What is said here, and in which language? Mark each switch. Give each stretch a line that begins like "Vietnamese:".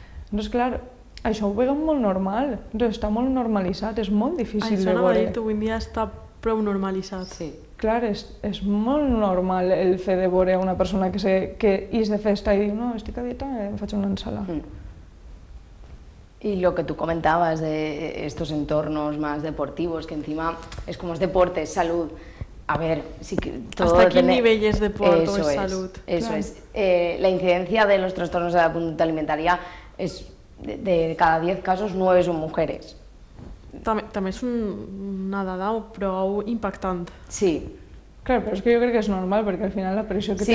Catalan: Doncs clar, això ho veiem molt normal, està molt normalitzat, és molt difícil de veure. Això anava a dir, avui en dia està prou normalitzat. Sí. Clar, és molt normal el fet de veure una persona que és de festa i diu no, estic a dieta, em faig una ensalada.
Spanish: Y lo que tú comentabas de estos entornos más deportivos, que encima es como es deporte, es salud. A ver, sí que todo ¿Hasta qué depende... nivel es deporte o es salud? Eso Claro. es. La incidencia de los trastornos de la conducta alimentaria es de cada 10 casos, 9 son mujeres.
Catalan: També és una dada prou impactant. Sí. Clar, però és que jo crec que és normal, perquè al final la pressió que